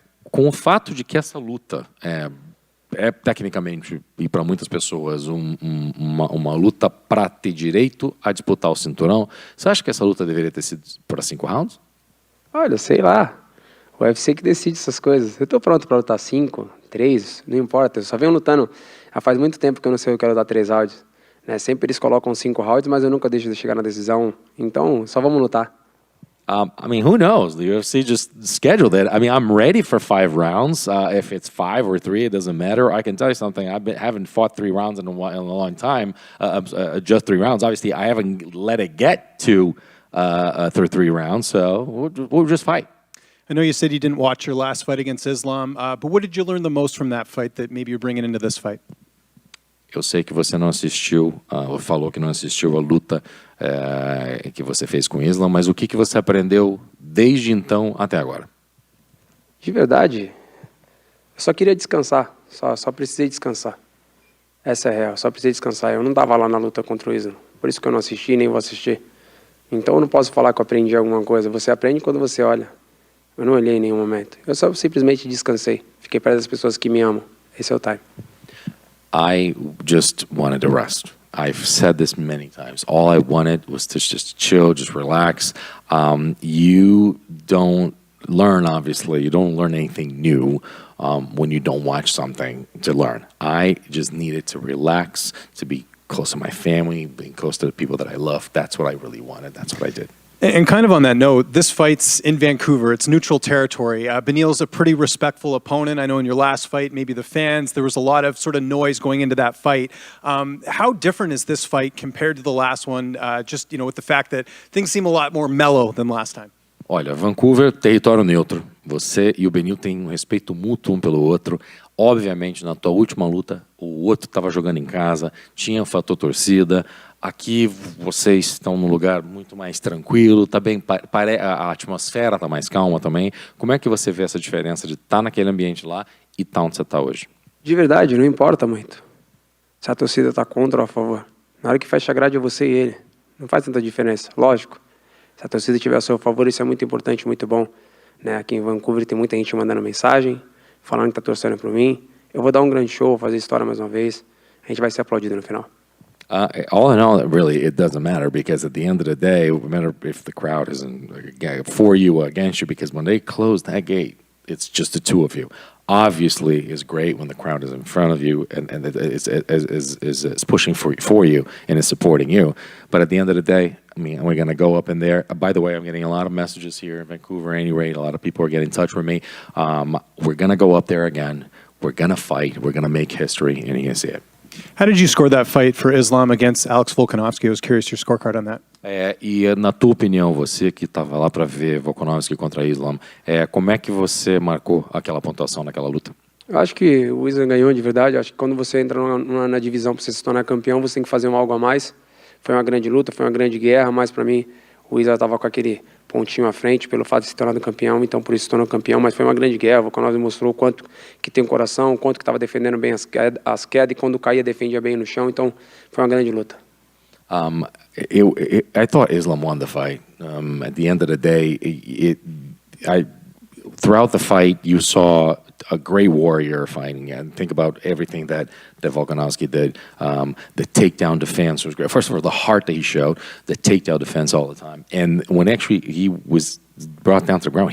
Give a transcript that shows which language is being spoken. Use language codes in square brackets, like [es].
[pt] Com o fato de que essa luta é tecnicamente, e para muitas pessoas, uma luta para ter direito a disputar o cinturão, você acha que essa luta deveria ter sido para 5 rounds? Olha, sei lá. O UFC que decide essas coisas. Eu tô pronto pra lutar 5, 3, não importa. Eu só venho lutando. Já faz muito tempo que eu não sei se eu quero dar 3 rounds. Né? Sempre eles colocam 5 rounds, mas eu nunca deixo de chegar na decisão. Então, só vamos lutar. [en] I mean, who knows? The UFC just scheduled it. I mean, I'm ready for 5 rounds. If it's 5 or 3, it doesn't matter. I can tell you something. Haven't fought 3 rounds in a long time. Just 3 rounds. Obviously, I haven't let it get to 3 rounds. So we'll just fight. I know you said you didn't watch your last fight against Islam, but what did you learn the most from that fight that maybe you're bringing into this fight? [pt] Eu sei que você não assistiu, falou que não assistiu a luta que você fez com o Islam, mas o que você aprendeu desde então até agora? De verdade, eu só queria descansar. Só precisei descansar. Essa é a real, só precisei descansar. Eu não estava lá na luta contra o Islam, por isso que eu não assisti nem vou assistir. Então eu não posso falar que eu aprendi alguma coisa. Você aprende quando você olha. Eu não olhei em nenhum momento. Eu só simplesmente descansei. Fiquei perto das pessoas que me amam. Esse é o time. [en] I just wanted to rest. I've said this many times. All I wanted was to just chill, just relax. You don't learn, obviously. You don't learn anything new when you don't watch something to learn. I just needed to relax, to be close to my family, being close to the people that I love. That's what I really wanted. That's what I did. And kind of on that note, this fight's in Vancouver. It's neutral territory. Beneil's a pretty respectful opponent. I know in your last fight, maybe the fans, there was a lot of sort of noise going into that fight. How different is this fight compared to the last one, just with the fact that things seem a lot more mellow than last time? [pt] Olha, Vancouver, território neutro. Você e o Beneil têm um respeito mútuo um pelo outro. Obviamente, na tua última luta, o outro estava jogando em casa, tinha o fator torcida. Aqui vocês estão num lugar muito mais tranquilo, tá bem, a atmosfera está mais calma também. Como é que você vê essa diferença de estar naquele ambiente lá e estar onde você está hoje? De verdade, não importa muito. Se a torcida está contra ou a favor. Na hora que fecha a grade é você e ele. Não faz tanta diferença, lógico. Se a torcida estiver a seu favor, isso é muito importante, muito bom. Né? Aqui em Vancouver tem muita gente mandando mensagem, falando que está torcendo por mim. Eu vou dar um grande show, fazer história mais uma vez. A gente vai ser aplaudido no final. [en] All in all, really, it doesn't matter because at the end of the day, no matter if the crowd isn't for you or against you, because when they close that gate, it's just the two of you. Obviously, it's great when the crowd is in front of you and is pushing for you and is supporting you. But at the end of the day, I mean, we're going to go up in there. By the way, I'm getting a lot of messages here in Vancouver. At any rate, a lot of people are getting in touch with me. We're going to go up there again. We're going to fight. We're going to make history, and you're going to see it. How did you score that fight for Islam against Alex Volkanovski? I was curious your scorecard on that. [pt] E na tua opinião, você que estava lá para ver Volkanovski contra Islam, como é que você marcou aquela pontuação naquela luta? Eu acho que o Islam ganhou de verdade. Eu acho que quando você entra na divisão para você se tornar campeão, você tem que fazer algo a mais. Foi uma grande luta, foi uma grande guerra, mas para mim o Islam estava com aquele pontinho à frente pelo fato de se tornar campeão, então por isso se tornou campeão, mas foi uma grande guerra. O Volkanovski mostrou o quanto que tem coração, o quanto que estava defendendo bem as quedas e quando caía defendia bem no chão, então foi uma grande luta. [en] I thought Islam won the fight. At the end of the day, throughout the fight, you saw a great warrior fighting. And think about everything that Volkanovski did. The takedown defense was great. First of all, the heart that he showed, the takedown defense all the time. And when actually he was brought down to the ground.